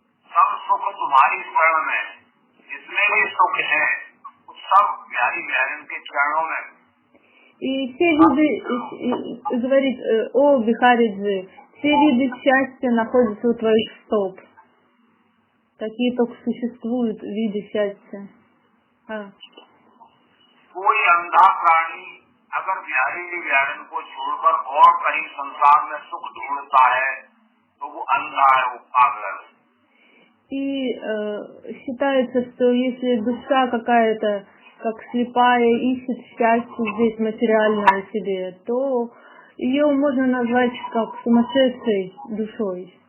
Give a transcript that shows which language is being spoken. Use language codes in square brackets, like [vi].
[hi] सब सुख तुम्हारी शरण में, जितने भी सुख हैं सब बिहारी बिहारन के चरणों में। [ru] И все виды, говорит, о Бихариджи, все виды счастья находятся у твоих стоп. Такие только существуют виды счастья. [hi] हाँ, कोई अंधा प्राणी अगर बिहारी बिहारन को छोड़कर और कहीं संसार में सुख ढूंढता है तो वो अंधा है, वो पागल है। [ru] И считается, что если душа какая-то, как слепая, ищет счастье здесь материальное себе, то ее можно назвать как сумасшедшей душой.